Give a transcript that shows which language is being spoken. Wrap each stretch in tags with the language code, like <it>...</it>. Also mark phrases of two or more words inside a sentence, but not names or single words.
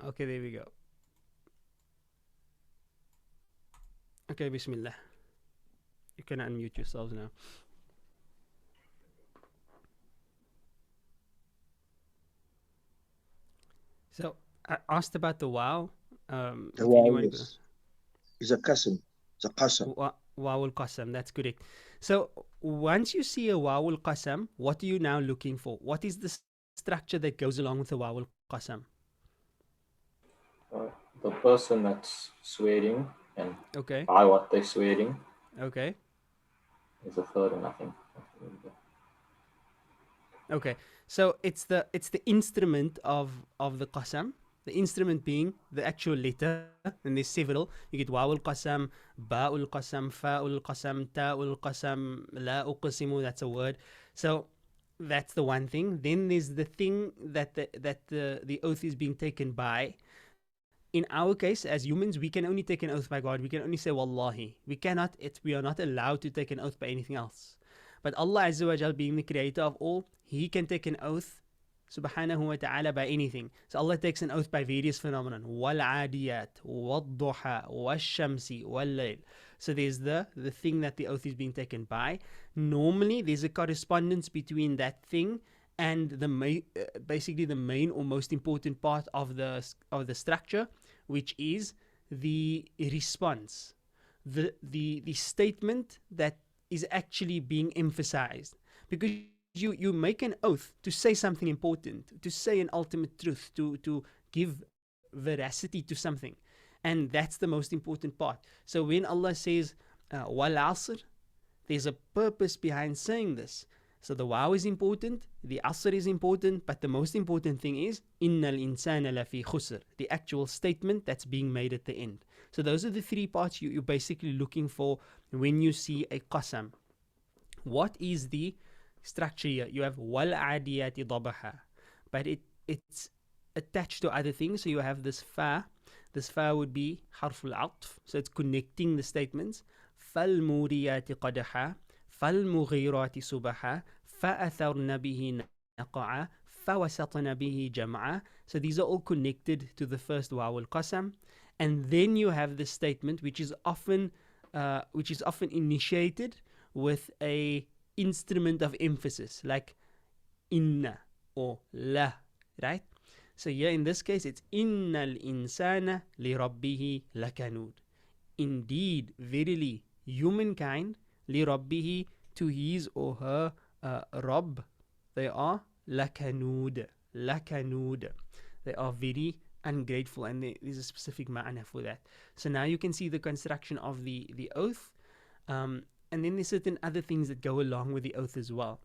<en>Okay, there we go. Okay, Bismillah. You can unmute yourselves now. So I asked about the wow. The if wow anyone is a qasam. It's a qasam.</en> <ar>واو القسم,</ar> <en>that's correct. So once you see a</en> <ar>واو القسم,</ar> <en>what are you now looking for? What is the structure that goes along with the</en> <ar>واو القسم?</ar> <en>The person that's swearing and Okay. by what they're swearing Okay. is a third, and I think. Okay. So it's the instrument of the qasam. The instrument being the actual letter, and there's several. You get</en> <ar>واو القسم، باء القسم، فاء القسم، تاء القسم، لا أقسم.</ar> <en>That's a word. So that's the one thing. Then there's the thing that the oath is being taken by. In our case, as humans, we can only take an oath by God. We can only say wallahi. We are not allowed to take an oath by anything else. But</en> <ar>الله عز وجل,</ar> <en>being the creator of all, He can take an oath</en> <ar>سبحانه وتعالى</ar> <en>by anything. So Allah takes an oath by various phenomena.</en> <ar>والعاديات، والضحى، والشمس، والليل.</ar> <en>So there's the thing that the oath is being taken by. Normally there's a correspondence between that thing and basically the main or most important part of the structure, which is the response, the statement that is actually being emphasized. Because you make an oath to say something important, to say an ultimate truth, to give veracity to something, and that's the most important part. So when Allah says</en> <ar>والعصر,</ar> <en>there's a purpose behind saying this. So the wow is important, the asr is important, but the most important thing is</en> <ar>إن الإنسان لفي خسر,</ar> <en>the actual statement that's being made at the end. So those are the three parts you're basically looking for when you see a qasam. What is the structure here? You have</en> <ar>والعاديات ضبحا,</ar> <en>but it's attached to other things. So you have this fa. This fa would be</en> <ar>حرف عطف,</ar> <en>so it's connecting the statements.</en> <ar>فالموريات قدحا، فالمغيرات صبحا، فأثرن به نقعا، فوسطن به جمعا.</ar> <en>So these are all connected to the first</en> <ar>واو القسم,</ar> <en>and then you have the statement which is often initiated with a instrument of emphasis like inna or la, right? So here in this case it's</en> <ar>إن الإنسان لربه لكنود.</ar> <en>Indeed, verily, humankind</en> <ar>لربه,</ar> <en>to his or her Rabb, they are lakanud. They are very ungrateful, and there is a specific ma'ana for that. So now you can see the construction of the oath. And then there's certain other things that go along with the oath as well.</en>